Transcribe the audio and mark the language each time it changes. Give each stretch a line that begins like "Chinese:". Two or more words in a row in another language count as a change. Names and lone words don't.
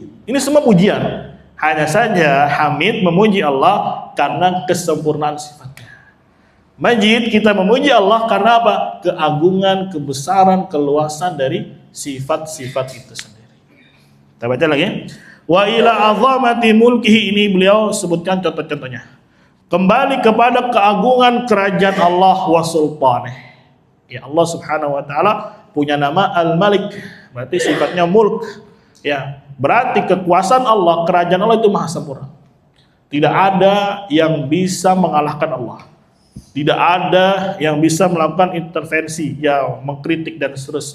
Indonesian: Ini semua pujian. Hanya saja hamid memuji Allah karena kesempurnaan sifatnya. Majid kita memuji Allah karena apa? Keagungan, kebesaran, keluasan dari sifat-sifat itu sendiri. Kita baca lagi.
Arabic: Wa ila azamati mulkihi,
Indonesian: ini beliau sebutkan contoh-contohnya. Kembali kepada keagungan kerajaan Allah
Arabic: wa sultanih.
Indonesian: Ya, Allah
Arabic: Subhanahu wa taala
Indonesian: punya nama Al-Malik, berarti sifatnya mulk. Ya, berarti kekuasaan Allah, kerajaan Allah itu maha sempurna. Tidak ada yang bisa mengalahkan Allah. Tidak ada yang bisa melakukan intervensi, ya mengkritik dan seterusnya.